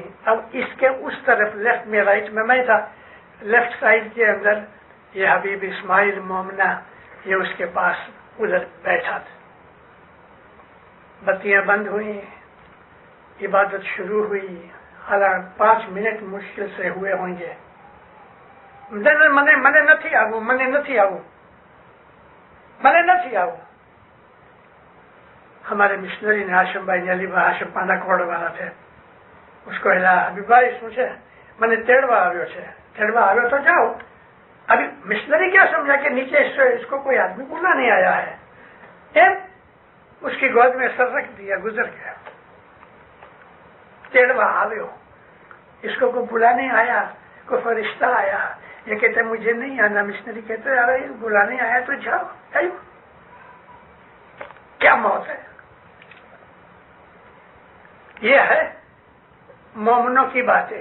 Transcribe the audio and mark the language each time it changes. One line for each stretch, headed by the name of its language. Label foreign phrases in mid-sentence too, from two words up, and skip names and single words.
Urdu: اب اس کے اس طرف لیفٹ میں، رائٹ میں تھا، لیفٹ سائڈ کے اندر یہ حبیب اسماعیل مومنہ یہ اس کے پاس ادھر بیٹھا تھا، بتیاں بند ہوئی، عبادت شروع ہوئی، حالانکہ 5 منٹ مشکل سے ہوئے ہوں گے،
Gujarati: મને નથી આવું۔
Urdu: ہمارے مشنری نے ہاشم بھائی علی بھائی ہاشم پانا کوڑ والا تھے، اس کو ہلا، حبیب بھائی
Gujarati: શું છે؟ મને તેડવા આવ્યો છે۔ તેડવા આવ્યો
Urdu: تو جاؤ۔ ابھی مشنری کیا سمجھا کہ نیچے اس کو کوئی آدمی بلانے آیا ہے، اس کی گود میں سر رکھ دیا، گزر گیا۔
Gujarati: તેડવા આવ્યો،
Urdu: اس کو کوئی بلانے آیا، کوئی فرشتہ آیا، یہ کہتے مجھے نہیں آنا، مشنری کہتے ارے بلانے آیا تو جاؤ۔ کیا موت ہے؟ یہ ہے مومنوں کی باتیں۔